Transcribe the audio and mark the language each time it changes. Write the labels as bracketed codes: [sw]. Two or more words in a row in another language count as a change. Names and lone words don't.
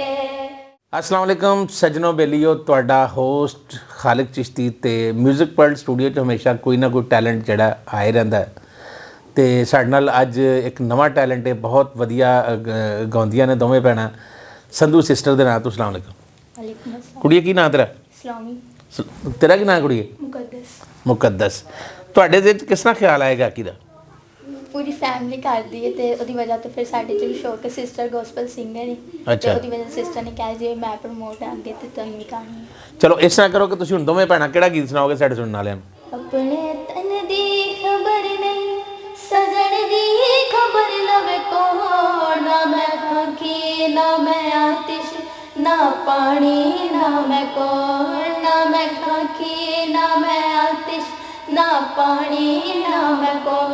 [ar] السلام علیکم [pa] ਸੱਜਣੋ ਬੇਲੀਓ, ਤੁਹਾਡਾ ਹੋਸਟ ਖ਼ਾਲਿਕ ਚਿਸ਼ਤੀ ਤੇ ਮਿਊਜ਼ਿਕ ਵਰਲਡ ਸਟੂਡੀਓ ਚ ਹਮੇਸ਼ਾ ਕੋਈ ਨਾ ਕੋਈ ਟੈਲੇਂਟ ਜਿਹੜਾ ਆਏ ਰਹਿੰਦਾ ਤੇ ਸਾਡੇ ਨਾਲ ਅੱਜ ਇੱਕ ਨਵਾਂ ਟੈਲੇਂਟ ਹੈ, ਬਹੁਤ ਵਧੀਆ ਗਾਉਂਦੀਆਂ ਨੇ ਦੋਵੇਂ ਭੈਣਾਂ। ਸੰਧੂ ਸਿਸਟਰ ਦੇ ਨਾਮ ਤੋਂ [ar] السلام علیکم. وعلیکم السلام. [pa] ਕੁੜੀਏ ਕੀ ਨਾਮ ਤੇਰਾ? इस्लामी ਤੇਰਾ ਕੀ ਨਾਮ ਕੁੜੀਏ? मुकद्दस। मुकद्दस। ਤੁਹਾਡੇ ਦੇ ਕਿਸ ਤਰ੍ਹਾਂ ਖ਼ਿਆਲ ਆਇਆ ਗਾਇਕੀ ਦਾ? ਪੂਰੀ ਫ਼ੈਮਿਲੀ ਕਰਦੀ ਹੈ ਤੇ ਓਦੀ ਵਜ੍ਹਾ ਤੋਂ ਫਿਰ ਸਾਡੇ ਚ ਭੀ ਸ਼ੌਕ ਹੈ। [en] sister gospel singer है [pa] अच्छा। ਤੇ ਓਦੀ ਵਜ੍ਹਾ ਸਿਸਟਰ ਨੇ ਕਿਹਾ ਜੇ ਮੈਂ ਪ੍ਰਮੋਟ ਆਗੇ ਤੇ ਤੁਮ ਭੀ ਕਰਨੀ। ਚਲੋ ਇਸ ਤਰ੍ਹਾਂ ਕਰੋ ਕਿ ਤੁਸੀਂ ਹੁਣ ਦੋਵੇਂ ਭੈਣਾਂ ਕਿਹੜਾ ਗੀਤ ਸੁਣਾਓਗੇ ਸਾਡੇ ਸੁਣਨੇ ਵਾਲੀਆਂ ਨੂੰ? ਆਪਣੇ ਤਨ ਦੀ ਖ਼ਬਰ ਨਹੀਂ ਸੱਜਣ ਦੀ ਖ਼ਬਰ ਲਵੇ ਕੌਣ। ਨਾ ਮੈਂ ਖ਼ਾਕੀ ਨਾ ਮੈਂ ਆਤਿਸ਼ ਨਾ ਪਾਣੀ ਨਾ ਮੈਂ ਕੌਣ। ਨਾ ਮੈਂ ਖ਼ਾਕੀ ਨਾ ਮੈਂ ਆਤਿਸ਼ ਨਾ ਪਾਣੀ ਨਾ ਮੈਂ ਕੌਣ।